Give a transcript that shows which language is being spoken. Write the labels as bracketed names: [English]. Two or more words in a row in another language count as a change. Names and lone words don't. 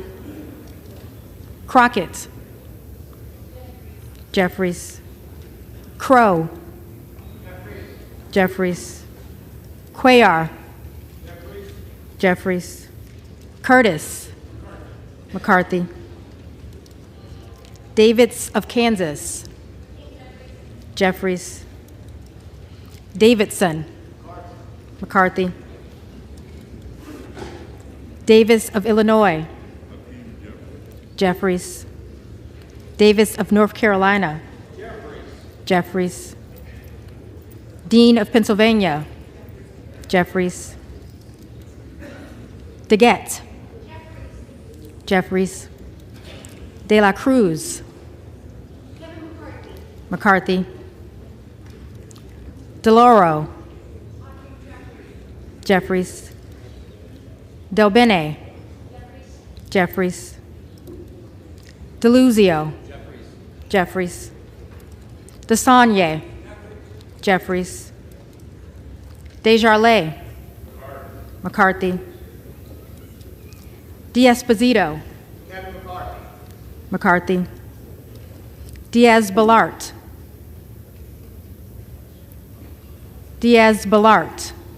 [English] Crockett. Jeffries. Crow. Jeffries. Cuellar. Jeffries. Curtis. McCarthy. Davids of Kansas. Jeffries. Davidson. McCarthy. Davis of Illinois. Jeffries. Davis of North Carolina. Jeffries. Dean of Pennsylvania. Jeffries. DeGette. Jeffries. De la Cruz. McCarthy. DeLauro. Jeffries. Del Bene. Jeffries. DeLuzio. Jeffries. DeSagne. Jeffries. Desjardins. McCarthy. D'Esposito. McCarthy. Diaz-Balart. Diaz-Balart.